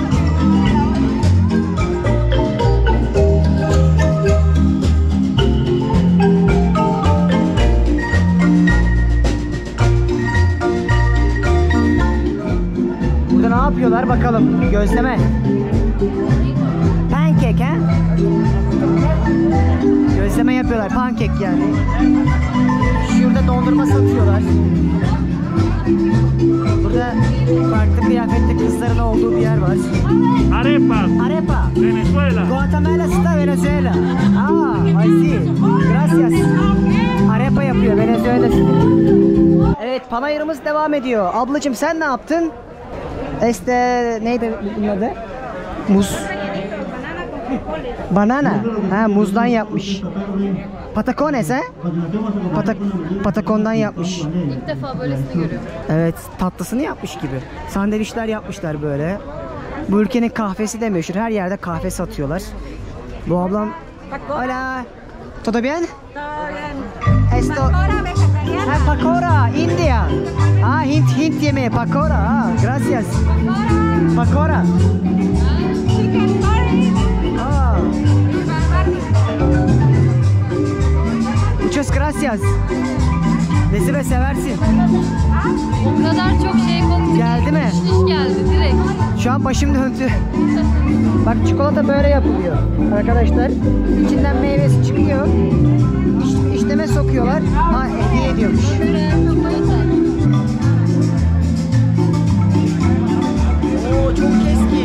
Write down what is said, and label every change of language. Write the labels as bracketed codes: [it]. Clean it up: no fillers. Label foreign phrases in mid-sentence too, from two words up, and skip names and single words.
[tr] Ne yapıyorlar bakalım? Gözleme. Pancake ha? Gözleme yapıyorlar. Pancake yani. Şurada dondurma satıyorlar. Burada farklı kıyafetli kızların olduğu bir yer var. Arepa. Arepa. Venezuela. [es] Guatemala está Venezuela. [en] Ah, I see. [tr] Gracias. Arepa yapıyor Venezuela. Evet, panayırımız devam ediyor. Ablacığım sen ne yaptın? Neydi bunun adı? Muz. Banana. Ha, muzdan yapmış. Patacones ha? Patakondan yapmış. İlk defa böylesini görüyorum. Evet, tatlısını yapmış gibi. Sandviçler yapmışlar böyle. Bu ülkenin kahvesi de meşhur. Her yerde kahve satıyorlar. Bu ablam... [es] Hola. ¿Todo bien? Esto... Ha, pakora, India. [tr] Ah, Hint yemeği, pakora. [es] Ah, gracias. Pakora. Ah. Muchas gracias. [tr] Nesibe seversin. O kadar çok şey koktu. Geldi mi? İş geldi direkt. Şu an başım döndü. Bak çikolata böyle yapılıyor arkadaşlar. İçinden meyvesi çıkıyor. bakıyorlar. Ha, hediye ediyormuş. Oo, çok eski.